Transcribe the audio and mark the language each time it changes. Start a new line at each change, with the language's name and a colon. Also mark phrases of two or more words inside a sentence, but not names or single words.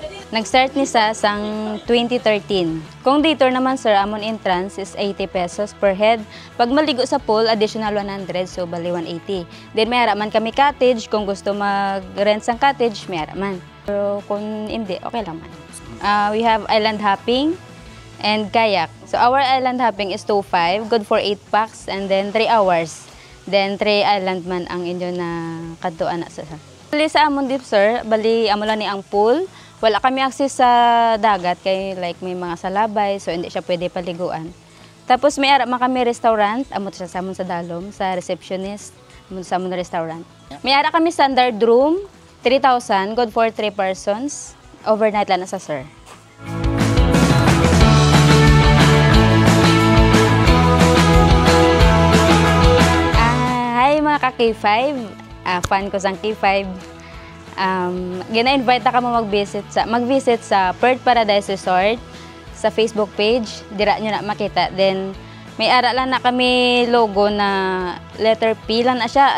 Hiligaynon: Nag-start ni sa sang 2013. Kung dito naman sir, amon
English: entrance is 80 pesos per head.
Hiligaynon: Pag maligo sa pool, additional 100, so bali 180. Then may araman kami cottage, kung gusto mag-rent sang cottage, may araman. Pero kung hindi, okay lang man.
English: We have island hopping and kayak. So our island hopping is 2.5, good for 8 packs, and then 3 hours.
Hiligaynon: Then 3 island man ang inyo na kadtuan na sa. Bali sa amon dip sir, bali amo lang ni ang pool. Wala kami access sa dagat kay like may mga salabay, so hindi siya pwede paliguan. Tapos may ara man kami restaurant, amo siya sa amon sa dalom, sa receptionist, amo sa amon restaurant. May ara kami
English: standard room,
Hiligaynon: 3,000,
English: good for 3 persons.
Hiligaynon: Overnight lang na sa sir. Mga ka-K5, fan ko sang K5. Gina-invite na ka mo mag-visit sa Perth Paradise Resort sa Facebook page. Dira nyo na makita. Then, may ara lang na kami logo na letter P lang na siya.